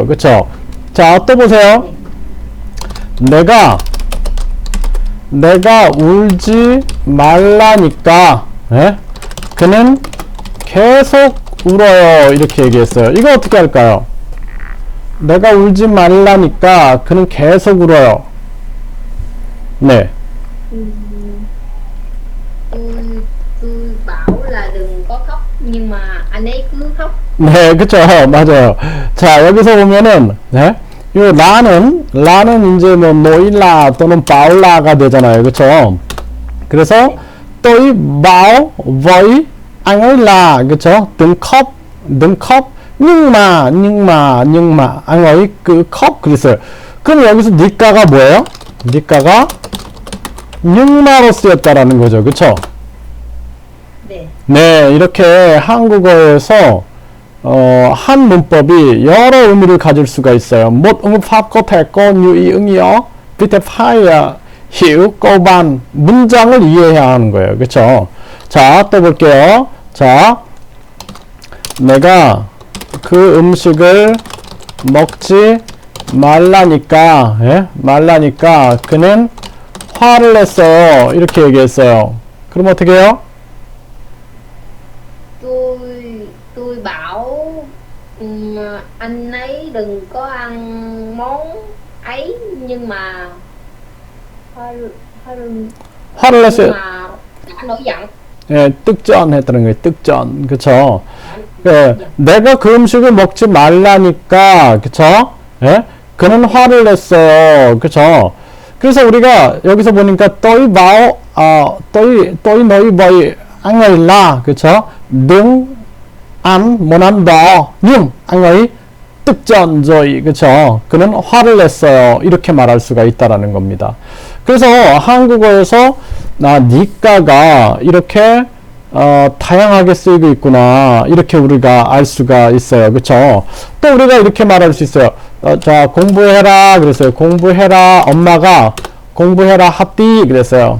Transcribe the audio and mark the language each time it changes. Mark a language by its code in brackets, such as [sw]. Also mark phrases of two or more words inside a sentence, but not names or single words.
[ko] 그쵸? 자, 또 보세요. 내가 울지 말라니까, 예? 그는 계속 울어요. 이렇게 얘기했어요. 이거 어떻게 할까요? 내가 울지 말라니까 그는 계속 울어요. 네. [vi] Tôi bảo là đừng có khóc nhưng mà anh ấy cứ khóc. [ko] 네, 그쵸. 맞아요. 자, 여기서 보면은, 네? 요 라는 이제 뭐 노일라 또는 바울라가 되잖아요. 그쵸? 그래서 [vi] tôi bảo với anh ấy là, [ko] 그쵸? [vi] đừng khóc. nhưng mà anh ấy cứ khóc 그랬어요. [ko] 그럼 여기서 니까가 뭐예요? 니까가 [vi] nhưng mà [ko] 로 쓰였다라는 거죠. 그쵸? 네. 네, 이렇게 한국어에서 한 문법이 여러 의미를 가질 수가 있어요. [vi] Một ứng pháp có thể có nhiều ý nghĩa. Vì thế phải hiểu câu văn, [ko] 문장을 이해해야 하는 거예요. 그쵸? 자, 또 볼게요. 자, 내가 그 음식을 먹지 말라니까, 예? 말라니까 그는 화를 냈어요. 이렇게 얘기했어요. 그럼 어떻게 해요? [vi] Tôi bảo anh ấy đừng có ăn món ấy nhưng mà [ko] 화를 냈어요. [vi] mà đã nổi giận. [ko] 예, 득전했다는 거예요. 득전. 그쵸? 예, 내가 그 음식을 먹지 말라니까, 그쵸? 예? 그는 화를 냈어요. 그쵸? 그래서 우리가 여기서 보니까 [vi] tôi nói với anh ấy là, [ko] 그쵸? [vi] đừng ăn món ăn đó. nhưng anh ấy tức giận rồi, [ko] 그쵸? 그는 화를 냈어요. 이렇게 말할 수가 있다라는 겁니다. 그래서 한국어에서 니까가 이렇게 다양하게 쓰이고 있구나. 이렇게 우리가 알 수가 있어요. 그쵸? 또 우리가 이렇게 말할 수 있어요. 자, 공부해라. 그랬어요. 공부해라. 엄마가 공부해라. 합디. 그랬어요.